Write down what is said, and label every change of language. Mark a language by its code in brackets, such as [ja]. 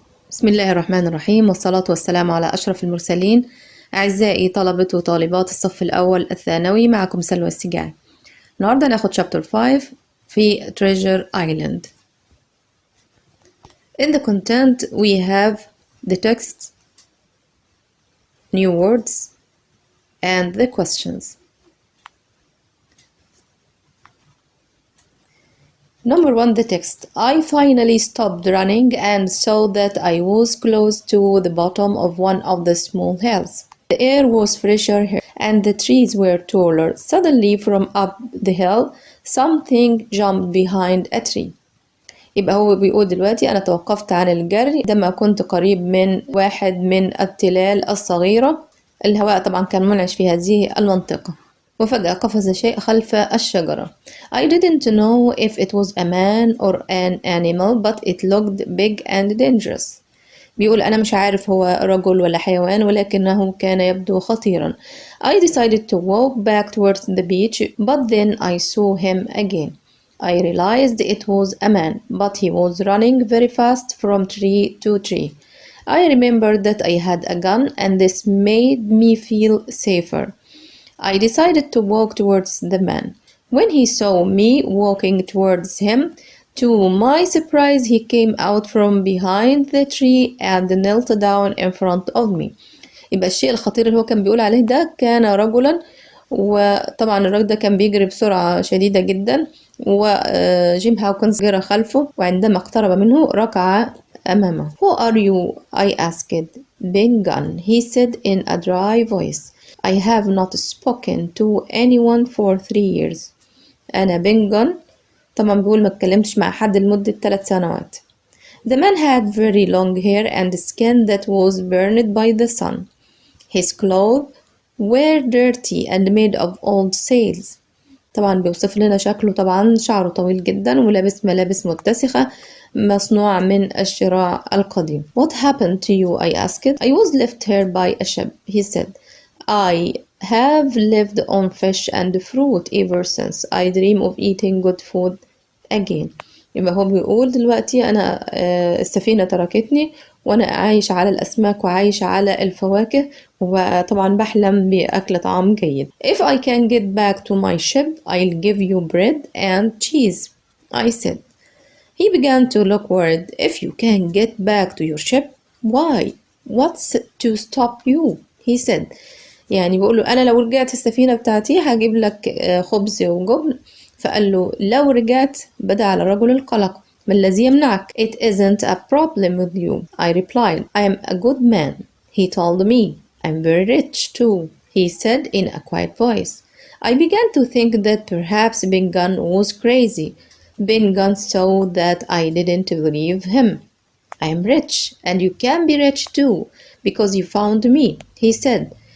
[ar] بسم الله الرحمن الرحيم، والصلاة والسلام على أشرف المرسلين. أعزائي طلبة وطالبات الصف الأول الثانوي، معكم سلوى السجاعي. النهاردة ناخد [en] chapter 5 [ar] في Treasure Island. [en] In the content we have the text, new words and the questions. Number 1, the text. I finally stopped running and saw that I was close to the bottom of one of the small hills. The air was fresher here and the trees were taller. Suddenly from up the hill, something jumped behind a tree. [ar] يبقى هو بيقول دلوقتي أنا توقفت عن الجري عندما كنت قريب من واحد من التلال الصغيرة. الهواء طبعا كان منعش في هذه المنطقة، وفجأة قفز شيء خلف الشجرة. [en] I didn't know if it was a man or an animal, but it looked big and dangerous. [ar] بيقول أنا مش عارف هو رجل ولا حيوان، ولكنه كان يبدو خطيرا. [en] I decided to walk back towards the beach, but then I saw him again. I realized it was a man, but he was running very fast from tree to tree. I remembered that I had a gun and this made me feel safer. I decided to walk towards the man. When he saw me walking towards him, to my surprise he came out from behind the tree and knelt down in front of me. [ar] يبقى الشيء الخطير اللي هو كان بيقول عليه ده كان رجلا، وطبعا الراجل ده كان بيجري بسرعة شديدة جدا، وجيم هاوكنز جرى خلفه، وعندما اقترب منه ركع أمامه. [en] Who are you? I asked. Ben Gunn, he said in a dry voice. I have not spoken to anyone for 3 years. [ar] أنا بن جون، طبعا بيقول ما اتكلمتش مع حد لمدة 3 سنوات. [en] The man had very long hair and skin that was burned by the sun. His clothes were dirty and made of old sails. [ar] طبعا بيوصف لنا شكله، طبعا شعره طويل جدا ولابس ملابس متسخة مصنوع من الشراع القديم. [en] What happened to you? I asked. I was left here by a ship, he said. I have lived on fish and fruit ever since. I dream of eating good food again. [ar] يبقى هو بيقول دلوقتي أنا السفينة تركتني وأنا عايش على الأسماك وعايش على الفواكه، وطبعا بحلم بأكل طعام جيد. [en] If I can get back to my ship, I'll give you bread and cheese, I said. He began to look worried. If you can get back to your ship, why? What's to stop you? He said. [ar] يعني بيقول له أنا لو رجعت السفينة بتاعتي هجيب لك خبز وجبن. فقال له لو رجعت، بدأ على الرجل القلق، ما الذي يمنعك؟ [en] It isn't a problem with you, I replied. I am a good man. He told me. I'm very rich too, he said in a quiet voice. I began to think that perhaps Ben Gunn was crazy. Ben Gunn saw that I didn't believe him. I am rich and you can be rich too because you found me, he said.